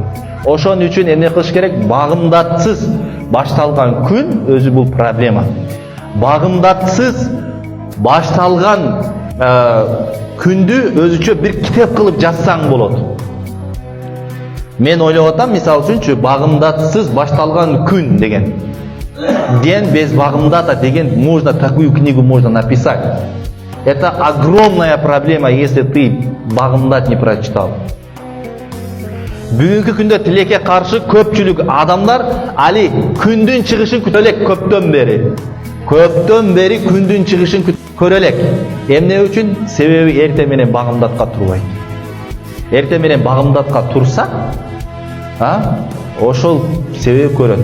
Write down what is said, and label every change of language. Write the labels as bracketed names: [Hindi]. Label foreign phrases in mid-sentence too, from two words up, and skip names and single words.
[Kyrgyz] Ошон үчүн эмне кылыш керек? Багымдатсыз башталган күн өзү бул проблема. Багымдатсыз башталган күндү өзүчө бир китеп кылып жазсаң болот. Мен ойлоп атам, мисалы үчүнчү, багымдатсыз башталган күн деген. [Russian] День без багымдата деген, можно такую книгу можно написать. Это огромная проблема, если ты багымдат не прочитал. [Kyrgyz] Бүгүнкү күндө тилекке каршы көпчүлүк адамдар али күндүн чыгышын күтө элек көптөн бери күндүн чыгышын көрө элек. Эмне үчүн? Себеби эртең менен багымдатка турбайт. Эртең менен багымдатка турса, ошол себеп көрөт.